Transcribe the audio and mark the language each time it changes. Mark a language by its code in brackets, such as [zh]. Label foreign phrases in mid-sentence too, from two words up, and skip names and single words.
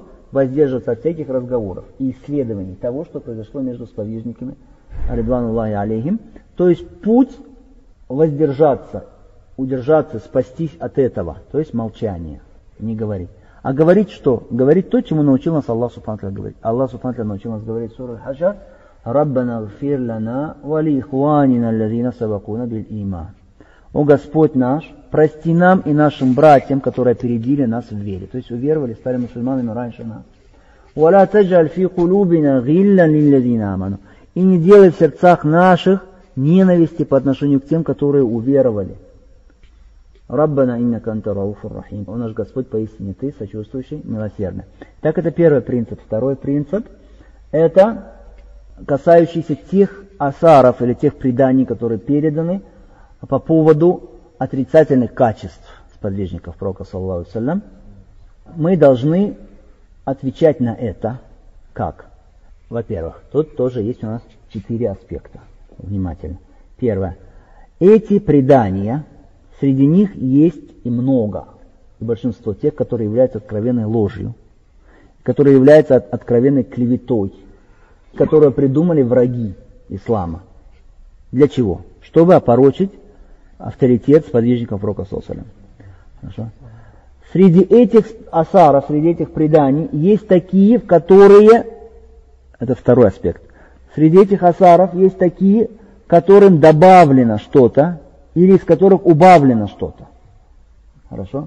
[ru] Воздерживаться от всяких разговоров и исследований того, что произошло между сподвижниками, [ar] رضوان الله عليهم. [ru] То есть путь воздержаться, удержаться, спастись от этого, то есть молчание, не говорить. А говорить что? Говорить то, чему научил нас Аллах [ar] سبحانه وتعالى [ru] говорить. Аллах [ar] سبحانه وتعالى [ru] научил нас говорить в суре Аль-Хаджр: [ar] «ربنا اغفر لنا ولإخواننا الذين سبقونا بالإيمان». [ru] О Господь наш, прости нам и нашим братьям, которые опередили нас в вере. То есть уверовали, стали мусульманами раньше нас. [ar] «ولا تجعل في قلوبنا غلا للذين آمنوا». [ru] И не делай в сердцах наших ненависти по отношению к тем, которые уверовали. [ar] «ربنا إنك أنت رؤوف رحيم». [ru] О наш Господь, поистине Ты сочувствующий, милосердный. Так, это первый принцип. Второй принцип – это касающийся тех асаров или тех преданий, которые переданы по поводу отрицательных качеств сподвижников пророка, [ar] صلى الله عليه وسلم. [ru] Мы должны отвечать на это как? Во-первых, тут тоже есть у нас 4 аспекта. Внимательно. Первое. Эти предания, среди них есть и много, и большинство тех, которые являются откровенной ложью, которые являются откровенной клеветой, которую придумали враги ислама. Для чего? Чтобы опорочить авторитет сподвижников пророка, [ar] صلى الله عليه وسلم. [ru] Среди этих асаров, среди этих преданий есть такие, в которые, это второй аспект, среди этих асаров есть такие, которым добавлено что-то, или из которых убавлено что-то. Хорошо?